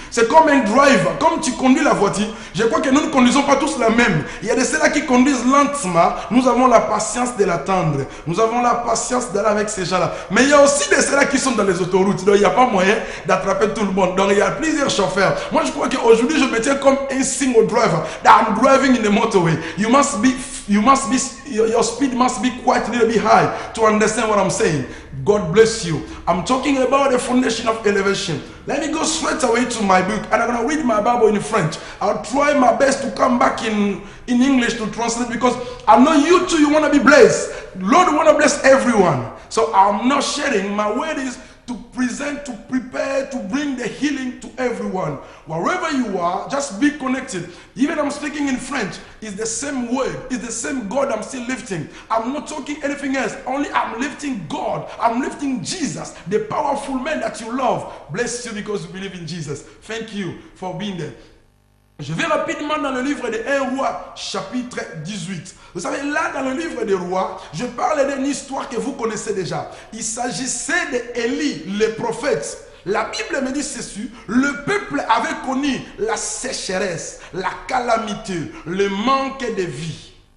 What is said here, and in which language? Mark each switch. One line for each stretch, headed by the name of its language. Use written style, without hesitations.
French: C'est comme un driver. Comme tu conduis la voiture, je crois que nous ne conduisons pas tous la même. Il y a de ceux-là qui conduisent lentement. Nous avons la patience de l'attendre. Nous avons la patience d'aller avec ces gens-là. Mais il y a aussi de ceux-là qui sont dans les autoroutes. Donc il n'y a pas moyen d'attraper tout le monde. Donc il y a plusieurs chauffeurs. Moi je crois qu'aujourd'hui je me tiens comme un single driver.
English: That I'm driving in the motorway. Your speed must be quite a little bit high to understand what I'm saying. God bless you. I'm talking about the foundation of elevation. Let me go straight away to my book and I'm going to read my Bible in French. I'll try my best to come back in English to translate because I know you too, you want to be blessed. Lord want to bless everyone. So I'm not sharing. My word is to present, to prepare, to bring the healing to everyone. Wherever you are, just be connected. Even I'm speaking in French, it's the same word, it's the same God I'm still lifting. I'm not talking anything else, only I'm lifting God. I'm lifting Jesus, the powerful man that you love. Bless you because you believe in Jesus. Thank you for being there.
French: Je vais rapidement dans le livre de 1 Roi, chapitre 18. Vous savez, là, dans le livre des Rois, je parle d'une histoire que vous connaissez déjà. Il s'agissait d'Élie, le prophète. La Bible me dit ceci, le peuple avait connu la sécheresse, la calamité, le manque de vie.